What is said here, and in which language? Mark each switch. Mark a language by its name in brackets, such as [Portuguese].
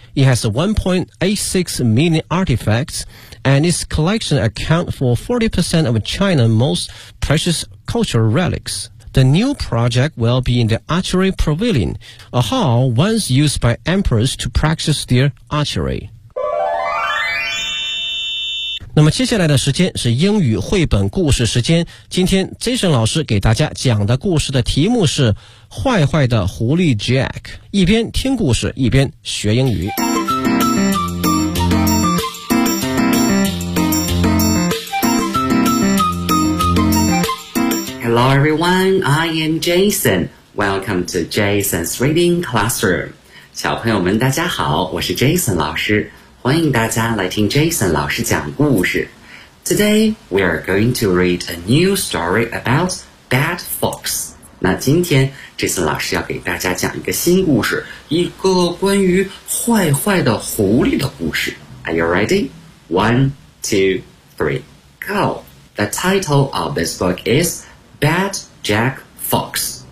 [English] It has 1.86 million artifacts, and its collection accounts for 40% of China's most precious cultural relics. The new project will be in the Archery Pavilion, a hall once used by emperors to practice their archery. [Chinese] 那么接下来的时间是英语绘本故事时间，今天 Jason 老师给大家讲的故事的题目是坏坏的狐狸 Jack， 一边听故事一边学英语。 [English] Hello everyone, I am Jason. Welcome to Jason's Reading Classroom. [Chinese] 小朋友们大家好，我是 Jason 老师，欢迎大家来听 Jason 老师讲故事。 [English] Today, we are going to read a new story about Bad Fox. [Chinese] 那今天 Jason 老师要给大家讲一个新故事，一个关于坏坏的狐狸的故事。 [English] Are you ready? One, two, three, go! The title of this book is Bad Jack Fox.